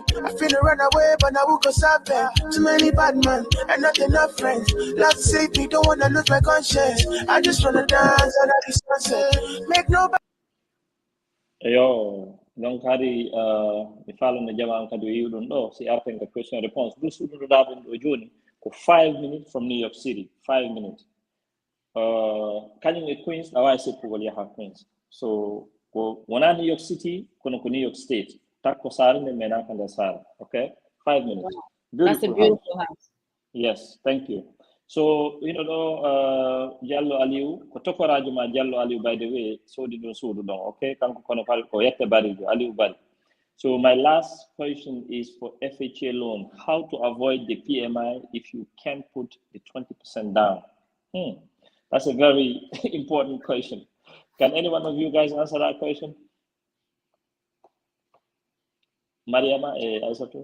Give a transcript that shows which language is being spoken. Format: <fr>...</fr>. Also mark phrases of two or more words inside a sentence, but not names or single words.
<en>I feel to run away, but I will go solve them. Too many bad men and not enough friends. Love save me, don't wanna lose my conscience. I just wanna dance under the sunset. Make nobody.</en> <ff>Yo, donc kadi mi falano jama an kadi o yiw ɗum ɗo si arten ka</ff> <fr>question réponse</fr> <ff>ɗum suɗuɗoɗaɓen ɗo joni ko</ff> <en>5 minutes from New York City, 5 minutes.</en> <ff>Kañum e Queens a wawi seppugol yaha Queens, so ko wona New York City kono ko New York State, takko sare nde menaka nder sare.</ff> <en>Okay, 5 minutes. Wow. That's a beautiful house. Yes, thank you. So, you know,</en> <ff>Jallo Aliou, ko tokorajo ma Jallo Aliou,</ff> <en>by the way,</en> <ff>sodi ɗum suudu ɗon, okay? Kanko kono fal ko yette barijo, Aliou Bari.</ff> <en>So my last question is for FHA loan. How to avoid the PMI if you can't put the 20% down? That's a very important question. Can any one of you guys answer that question? Mariama, Aissatou?</en>